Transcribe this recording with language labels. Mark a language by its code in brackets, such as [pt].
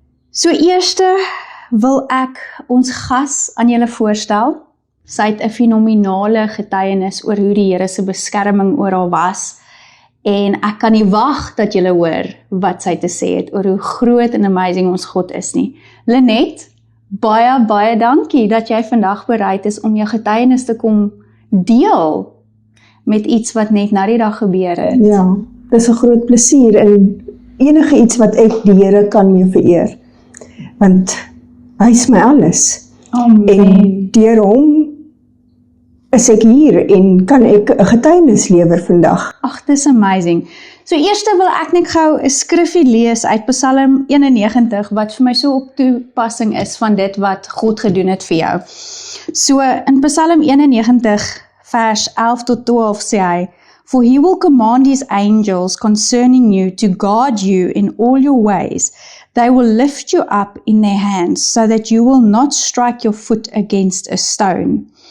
[af] So eerste wil ek ons gas aan julle voorstel. Sy het 'n fenominale getuienis oor hoe die Here se beskerming oor haar was en ek kan nie wag dat julle hoor wat sy te sê het oor hoe groot en amazing ons God is nie. Lenet, baie dankie dat jy vandag bereid is om jou getuienis te kom deel met iets wat net na die dag gebeur het. Ja, dis 'n groot plesier en enige iets wat ek die Here kan mee vereer. Want hy is my alles. Amen. En deur hom is ek hier en kan ek 'n getuienis lewer vandag. Ag, dis amazing. So eerste wil ek net gou 'n skriffie lees uit Psalm 91 wat vir my so op toepassing is van dit wat God gedoen het vir jou. So in Psalm 91 vers 11 tot 12 sê hy, [en] "For he will command his angels concerning you to guard you in all your ways. They will lift you up in their hands so that you will not strike your foot against a stone."